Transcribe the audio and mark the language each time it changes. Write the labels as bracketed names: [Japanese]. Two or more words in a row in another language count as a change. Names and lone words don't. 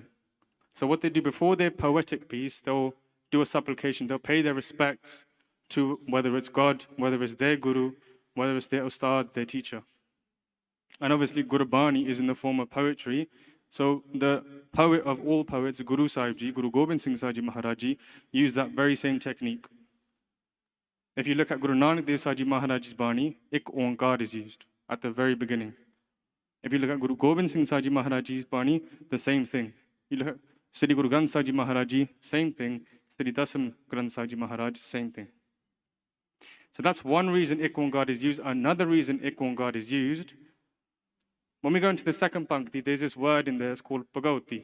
[English] So what they do before their poetic piece, they'll do a supplication, they'll pay their respects to whether it's God, whether it's their Guru, whether it's their Ustad, their teacher. And obviously Gurbani is in the form of poetry. So the poet of all poets, Guru Sahib Ji, Guru Gobind Singh Sahib Ji Maharaj Ji, used that very same technique. If you look at Guru Nanak Dev Sahib Ji Maharaj's Bani, Ek Onkar is used at the very beginning. If you look at Guru Gobind Singh Sahib Ji Maharaj's Bani, the same thing. You look at Sri Guru Granth Sahib Ji Maharaj Ji, same thing. Sri Dasam Granth Sahib Ji Maharaj, same thing. So that's one reason Ek Onkar is used. Another reason Ek Onkar is used, when we go into the second Pankti, there's this word in there, it's called Pagauti.